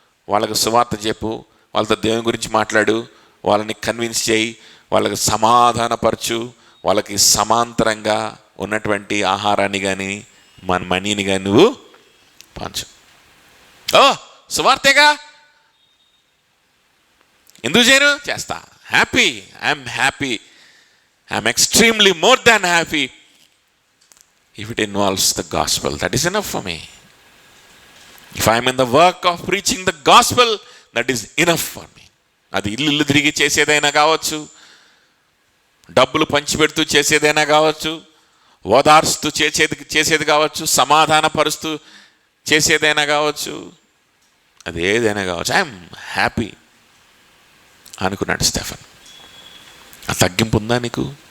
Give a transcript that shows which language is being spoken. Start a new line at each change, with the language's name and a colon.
Telugu: వాళ్ళకి సువార్త చెప్పు, వాళ్ళతో దేవుని గురించి మాట్లాడు, వాళ్ళని కన్విన్స్ చేయి, వాళ్ళకి సమాధానపరచు, వాళ్ళకి సమాంతరంగా ఉన్నటువంటి ఆహారాన్ని కానీ మన మనీని కానీ నువ్వు పంచు. సువార్తేగా, ఎందుకు చేయను? చేస్తా.
English: Happy, I'm happy, I'm extremely more than happy if it involves the gospel. That is enough for me. If I am in the work of preaching the gospel, that is enough for me.
Telugu: అది ఇల్లు తిరిగి చేసేదైనా కావచ్చు, డబ్బులు పంచిపెడుతూ చేసేదైనా కావచ్చు, ఓదార్స్తూ చేసేది కావచ్చు, సమాధానపరుస్తూ చేసేదైనా కావచ్చు, అది ఏదైనా కావచ్చు,
English: I'm happy
Telugu: అనుకున్నాడు స్టెఫన్. ఆ తగ్గింపు ఉందా నీకు?